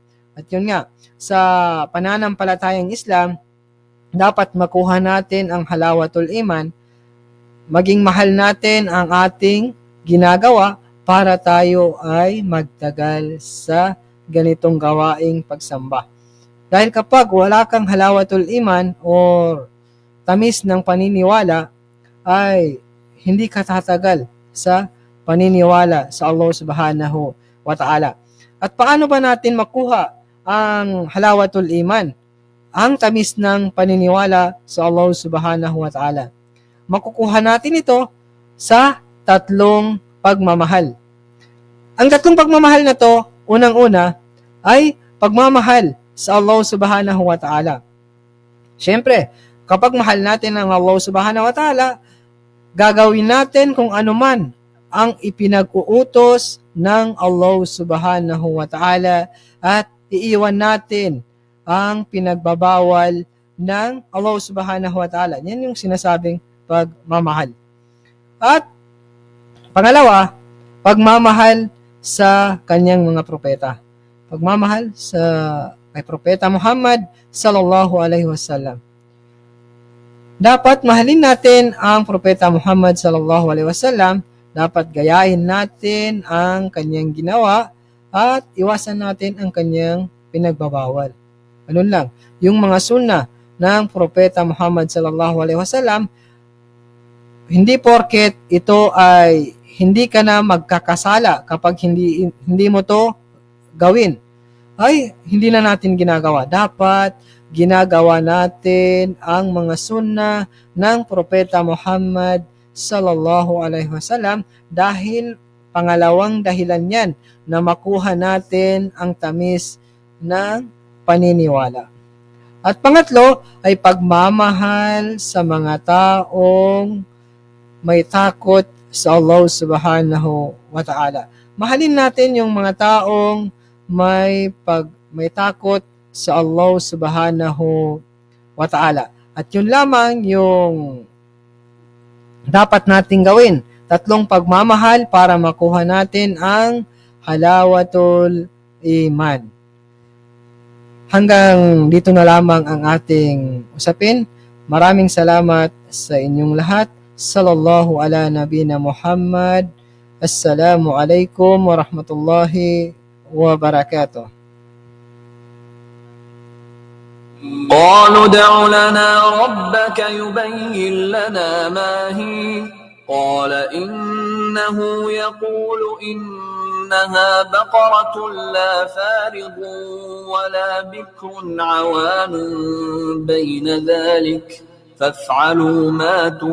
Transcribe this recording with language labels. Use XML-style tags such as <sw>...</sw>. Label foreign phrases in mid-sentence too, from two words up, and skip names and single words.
<tl>At yun nga, sa pananampalatayang Islam, dapat makuha natin ang</tl> <ar>حلاوة الإيمان,</ar> <tl>maging mahal natin ang ating ginagawa para tayo ay magtagal sa ganitong gawaing pagsamba. Dahil kapag wala kang</tl> <ar>حلاوة الإيمان</ar> <tl>or tamis ng paniniwala, ay hindi ka tatagal sa paniniwala sa</tl> <ar>الله سبحانه وتعالى.</ar> <tl>At paano ba natin makuha ang</tl> <ar>حلاوة الإيمان,</ar> <tl>ang tamis ng paniniwala sa</tl> <ar>الله سبحانه وتعالى?</ar> <tl>Makukuha natin ito sa tatlong pagmamahal. Ang tatlong pagmamahal na to, unang-una, ay pagmamahal sa</tl> <ar>الله سبحانه وتعالى.</ar> <tl>Siyempre, kapag mahal natin ang</tl> <ar>الله سبحانه وتعالى,</ar> <tl>gagawin natin kung ano man ang ipinag-uutos ng</tl> <ar>الله سبحانه وتعالى</ar> <tl>at iiwan natin ang pinagbabawal ng</tl> <ar>الله سبحانه وتعالى.</ar> <tl>Yan yung sinasabing pagmamahal. At pangalawa, pagmamahal sa kanyang mga propeta. Pagmamahal sa kay Propeta Muhammad</tl> <ar>صلى الله عليه وسلم.</ar> <tl>Dapat mahalin natin ang Propeta Muhammad</tl> <ar>صلى الله عليه وسلم,</ar> <tl>dapat gayahin natin ang kanyang ginawa at iwasan natin ang kanyang pinagbabawal. Ganun lang. Yung mga sunnah ng Propeta Muhammad</tl> <ar>صلى الله عليه وسلم,</ar> <tl>hindi porket ito ay hindi ka na magkakasala kapag hindi mo to gawin, ay hindi na natin ginagawa. Dapat ginagawa natin ang mga sunnah ng Propeta Muhammad</tl> <ar>صلى الله عليه وسلم</ar> <tl>dahil pangalawang dahilan yan na makuha natin ang tamis ng paniniwala. At pangatlo ay pagmamahal sa mga taong may takot sa</tl> <ar>الله سبحانه وتعالى.</ar> <tl>Mahalin natin yung mga taong may takot sa</tl> <ar>الله سبحانه وتعالى.</ar> <tl>At yun lamang yung dapat nating gawin. Tatlong pagmamahal para makuha natin ang</tl> <ar>حلاوة الإيمان.</ar> <tl>Hanggang dito na lamang ang ating usapin. Maraming salamat sa inyong lahat.</tl> <ar>صلى الله على نبينا محمد. السلام عليكم ورحمة الله وبركاته. قالوا ادع لنا ربك يبين لنا ما هي قال إنه يقول إنها بقرة لا فارض ولا بكر عوان بين ذلك فافعلوا ما</ar>